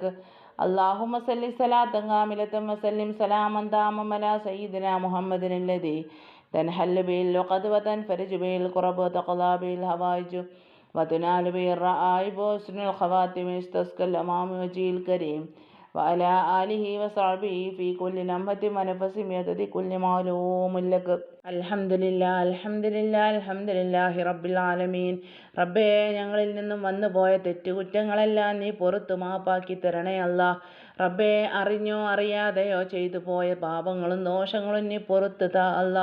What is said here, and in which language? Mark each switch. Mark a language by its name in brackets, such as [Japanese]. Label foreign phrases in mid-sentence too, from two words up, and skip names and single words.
[Arabic] اللهم صل صلاة كاملة وسلم سلاما تاما على سيدنا محمد الذي تنحل به العقد وتنفرج به الكرب وتقضى به الحوائج وتنال به الرائب وحسن الخواتم واستسقى الأمام وجهه الكريم وعلى آله وصحبه في كل لمحة ونفس بعدد كل معلوم لك. الحمد لله الحمد لله الحمد لله رب العالمين. [Malayalam] റബ്ബേ, ഞങ്ങളിൽ നിന്നും വന്നുപോയ തെറ്റുകുറ്റങ്ങളെല്ലാം നീ പുറത്തു മാപ്പാക്കി തരണേ അല്ലാ. റബ്ബേ, അറിഞ്ഞോ അറിയാതെയോ ചെയ്തു പോയ പാപങ്ങളും ദോഷങ്ങളും നീ പുറത്തു താ അല്ലാ.